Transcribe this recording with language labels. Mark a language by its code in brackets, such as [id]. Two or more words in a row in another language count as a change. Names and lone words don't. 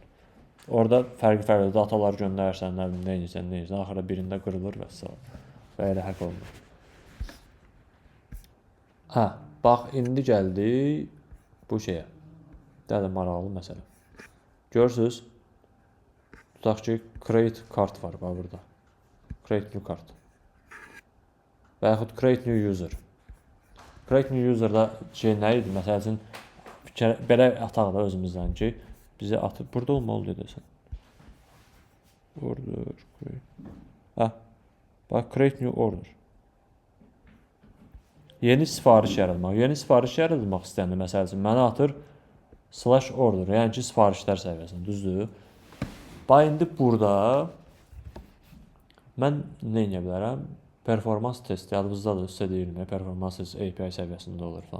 [az] Orada fərqli datalar göndərirsən, nə edirsən, axırda birində qırılır və s. Və elə hack olunur. Hə, bax indi gəldi bu şeyə. Dəli maraqlı məsələ. Görürsüz, tutaq ki, [en] create card [az] var burada. [en] Create new card. Və yaxud create new user. Create new user- [az] da şey nə idi? Məsəl üçün, belə ataq da özümüzdən ki, bizi atıb, burada olmalı deyəsən. Order, create. Hə, bax, [en] create new order. [az] Yeni sifariş yaratmaq. Yeni sifariş yaratmaq istəyəndə, məsəl üçün, mənə atır /order, yəni ki, sifarişlər səviyyəsində, düzdür? Bax, indi burada mən nə edə bilərəm? Performans testi, yadınızdadır, sizə deyirəm, performans testi API səviyyəsində olur falan.